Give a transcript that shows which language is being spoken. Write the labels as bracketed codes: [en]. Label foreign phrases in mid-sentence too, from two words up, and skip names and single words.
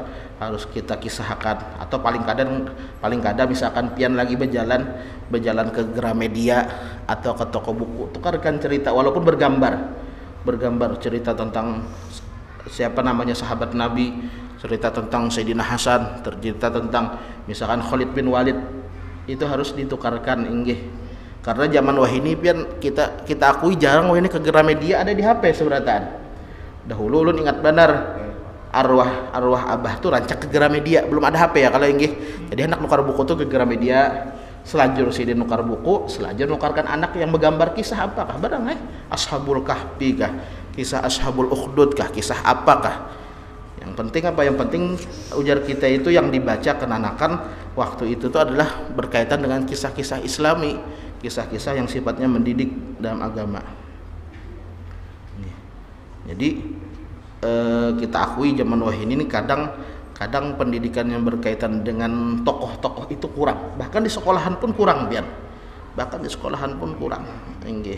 [id] Harus kita kisahkan, atau paling kadang misalkan pian lagi berjalan ke Gramedia atau ke toko buku, tukarkan cerita walaupun bergambar cerita tentang siapa namanya sahabat Nabi, cerita tentang Sayyidina Hasan, cerita tentang misalkan Khalid bin Walid, itu harus ditukarkan inggih. [bjn] Karena zaman wahini pian kita akui jarang wahini ke Gramedia ada di HP seberataan. Dahulu ulun ingat benar arwah abah tuh rancak ke Gramedia, belum ada HP ya kalau inggih. Jadi anak nukar buku tuh ke Gramedia, selajur sidin nukar buku, selajur nukarkan anak yang bergambar kisah apakah barang Ashabul Kahfi kah, kisah Ashabul Ukhdud kah, kisah apakah. [id] Yang penting apa? Yang penting ujar kita itu yang dibaca kenanakan waktu itu tuh adalah berkaitan dengan kisah-kisah Islami, kisah-kisah yang sifatnya mendidik dalam agama. Jadi kita akui zaman wahini ini kadang pendidikan yang berkaitan dengan tokoh-tokoh itu kurang, bahkan di sekolahan pun kurang inggih.